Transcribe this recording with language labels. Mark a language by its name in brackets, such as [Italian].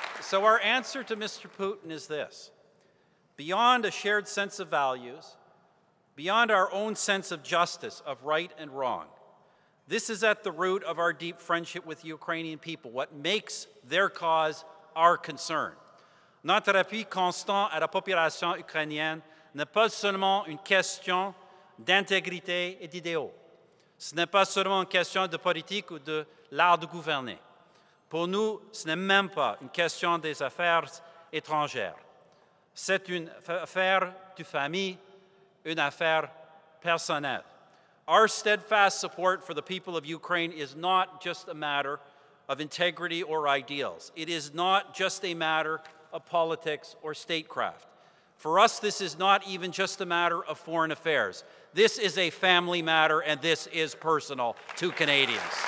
[English] So our answer to Mr. Putin is this. Beyond a shared sense of values, beyond our own sense of justice, of right and wrong, this is at the root of our deep friendship with the Ukrainian people, what makes their cause our concern. [French] Notre appui constant à la population ukrainienne n'est pas seulement une question d'intégrité et d'idéaux. Ce n'est pas seulement une question de politique ou de l'art de gouverner. Pour nous, ce n'est même pas une question des affaires étrangères. C'est une affaire de famille, une affaire personnelle. [English] Our steadfast support for the people of Ukraine is not just a matter of integrity or ideals. It is not just a matter of politics or statecraft. For us, this is not even just a matter of foreign affairs. This is a family matter, and this is personal to Canadians.